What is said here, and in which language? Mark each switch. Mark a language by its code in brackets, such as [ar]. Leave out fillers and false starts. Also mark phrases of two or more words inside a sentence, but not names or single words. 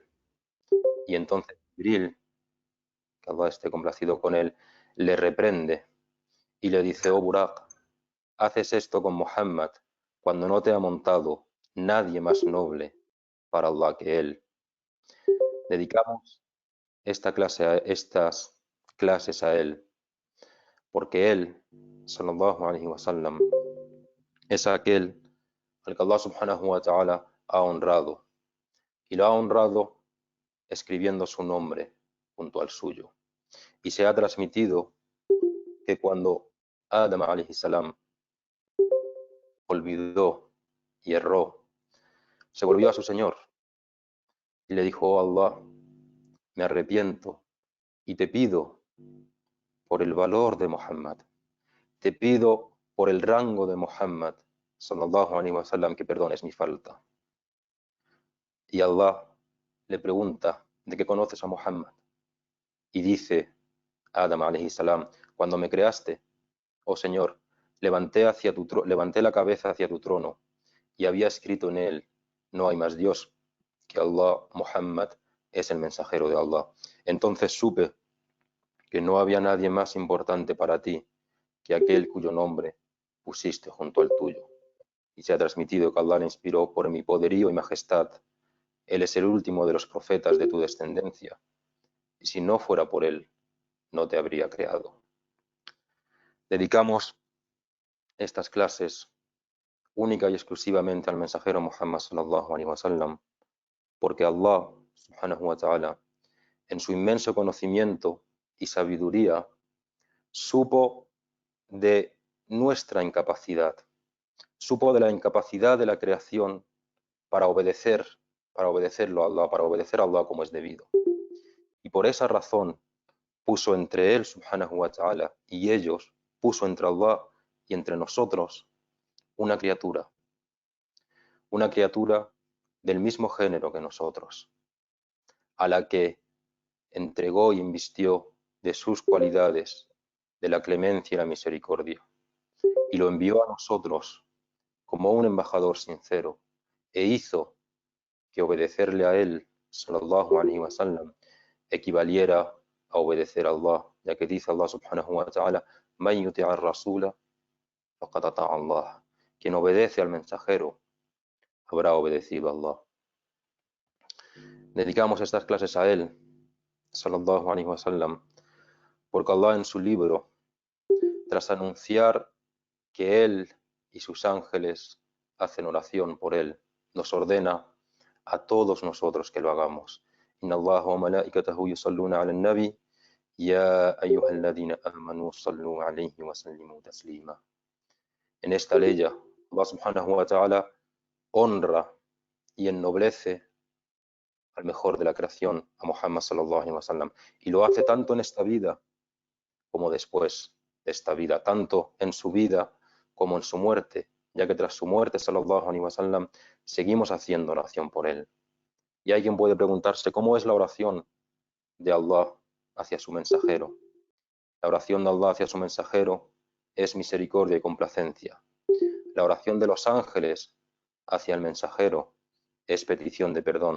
[es] Y entonces Jibril, que Allah esté complacido con él, le reprende y le dice: oh Buraq, haces esto con Muhammad cuando no te ha montado nadie más noble para Allah que él. Dedicamos estas clases a él porque él, [ar] صلى الله عليه وسلم, [es] es aquel al que Allah [ar] سبحانه وتعالى [es] ha honrado, y lo ha honrado escribiendo su nombre junto al suyo. Y se ha transmitido que cuando Adam [ar] عليه السلام [es] olvidó y erró, se volvió a su Señor y le dijo: oh Allah, me arrepiento y te pido por el valor de Muhammad, te pido por el rango de Muhammad [ar] صلى الله عليه وسلم [es] que perdones mi falta. Y Allah le pregunta: ¿de qué conoces a Muhammad? Y dice Adam [ar] عليه السلام: [es] cuando me creaste, oh Señor, levanté la cabeza hacia tu trono y había escrito en él: no hay más Dios que Allah, Muhammad es el mensajero de Allah. Entonces supe que no había nadie más importante para ti que aquel cuyo nombre pusiste junto al tuyo. Y se ha transmitido que Allah le inspiró: por mi poderío y majestad, él es el último de los profetas de tu descendencia, y si no fuera por él, no te habría creado. Dedicamos estas clases única y exclusivamente al mensajero Muhammad [ar] صلى الله عليه وسلم, [es] porque Allah [ar] سبحانه وتعالى, [es] en su inmenso conocimiento y sabiduría, supo de nuestra incapacidad, supo de la incapacidad de la creación para obedecerlo a Allah, para obedecer a Allah como es debido. Y por esa razón puso entre él [ar] سبحانه وتعالى [es] y ellos, puso entre Allah y entre nosotros una criatura del mismo género que nosotros, a la que entregó y invistió de sus cualidades, de la clemencia y la misericordia, y lo envió a nosotros como un embajador sincero, e hizo que obedecerle a él, [ar] صلى الله عليه وسلم, [es] equivaliera a obedecer a Allah, ya que dice Allah [ar] سبحانه وتعالى: "من يطع الرسول فقد أطاع الله", [es] quien obedece al mensajero habrá obedecido a Allah. Dedicamos estas clases a él, [ar] صلى الله عليه وسلم, [es] porque Allah en su libro, tras anunciar que él y sus ángeles hacen oración por él, nos ordena a todos nosotros que lo hagamos. [ar] إن الله وملائكته يصلون على النبي يا أيها الذين آمنوا صلوا عليه وسلموا تسليما. [es] En esta ley, Allah [ar] سبحانه وتعالى [es] honra y ennoblece al mejor de la creación, a Muhammad [ar] صلى الله عليه وسلم, [es] y lo hace tanto en esta vida como después de esta vida, tanto en su vida como en su muerte, ya que tras su muerte, [ar] صلى الله عليه وسلم, [es] seguimos haciendo oración por él. Y alguien puede preguntarse cómo es la oración de Allah hacia su mensajero. La oración de Allah hacia su mensajero es misericordia y complacencia. La oración de los ángeles hacia el mensajero es petición de perdón.